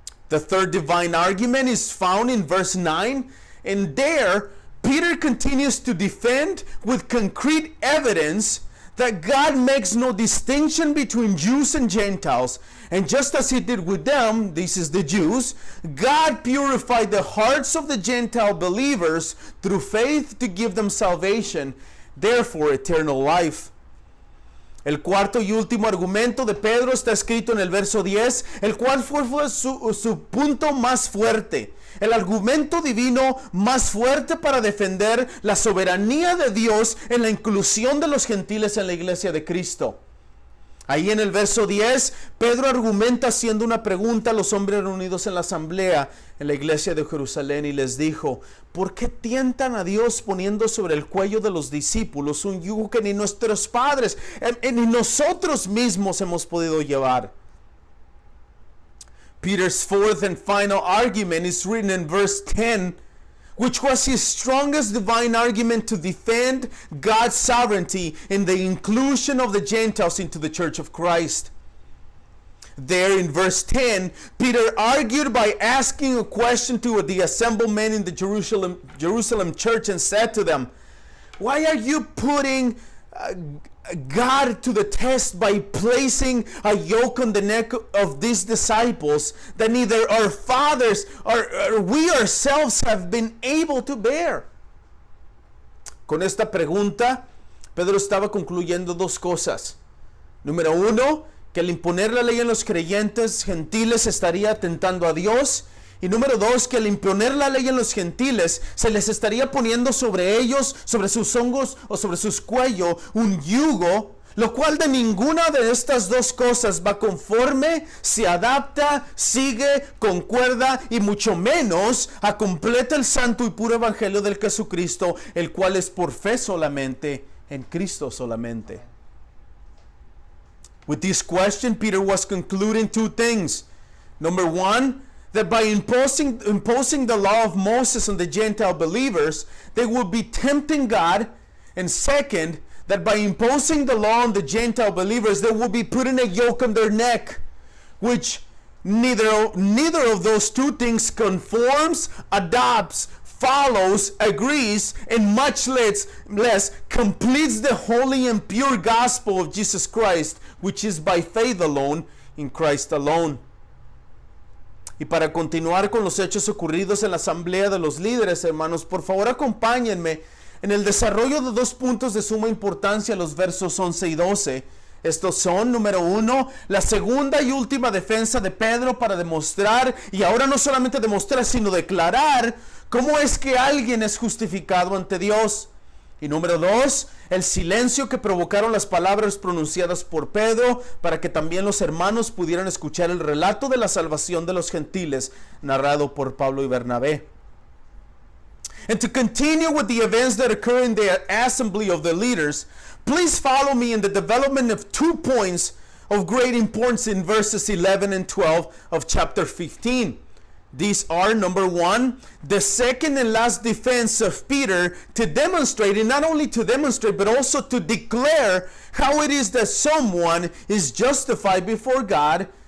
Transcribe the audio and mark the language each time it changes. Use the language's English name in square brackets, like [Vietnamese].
[English] The third divine argument is found in verse 9, and there Peter continues to defend with concrete evidence that God makes no distinction between Jews and Gentiles, and just as he did with them, this is the Jews, God purified the hearts of the Gentile believers through faith to give them salvation, therefore eternal life. [Spanish] El cuarto y último argumento de Pedro está escrito en el verso 10, el cual fue su punto más fuerte. El argumento divino más fuerte para defender la soberanía de Dios en la inclusión de los gentiles en la iglesia de Cristo. Ahí en el verso 10, Pedro argumenta haciendo una pregunta a los hombres reunidos en la asamblea en la iglesia de Jerusalén y les dijo: ¿por qué tientan a Dios poniendo sobre el cuello de los discípulos un yugo que ni nuestros padres ni nosotros mismos hemos podido llevar? [English] Peter's fourth and final argument is written in verse 10, which was his strongest divine argument to defend God's sovereignty in the inclusion of the Gentiles into the church of Christ. There in verse 10, Peter argued by asking a question to the assembled men in the Jerusalem church and said to them, why are you putting God to the test by placing a yoke on the neck of these disciples that neither our fathers or we ourselves have been able to bear? [Spanish] Con esta pregunta, Pedro estaba concluyendo dos cosas. Número uno, que al imponer la ley en los creyentes gentiles estaría atentando a Dios. Y número dos, que al imponer la ley en los gentiles se les estaría poniendo sobre ellos, sobre sus hongos o sobre sus cuellos un yugo, lo cual de ninguna de estas dos cosas va conforme, se adapta, sigue, concuerda y mucho menos a completa el santo y puro evangelio del Jesucristo, el cual es por fe solamente, en Cristo solamente. [English] With this question, Peter was concluding two things. Number one, that by imposing the law of Moses on the Gentile believers, they would be tempting God. And second, that by imposing the law on the Gentile believers, they would be putting a yoke on their neck, which neither of those two things conforms, adopts, follows, agrees, and much less completes the holy and pure gospel of Jesus Christ, which is by faith alone, in Christ alone. [Spanish] Y para continuar con los hechos ocurridos en la asamblea de los líderes, hermanos, por favor acompáñenme en el desarrollo de dos puntos de suma importancia, los versos 11 y 12. Estos son, número uno, la segunda y última defensa de Pedro para demostrar, y ahora no solamente demostrar, sino declarar cómo es que alguien es justificado ante Dios. Y número dos, el silencio que provocaron las palabras pronunciadas por Pedro para que también los hermanos pudieran escuchar el relato de la salvación de los gentiles narrado por Pablo y Bernabé. [English] And to continue with the events that occur in the assembly of the leaders, please follow me in the development of 2 points of great importance in verses 11 and 12 of chapter 15. These are, number one, the second and last defense of Peter to demonstrate, and not only to demonstrate, but also to declare how it is that someone is justified before God.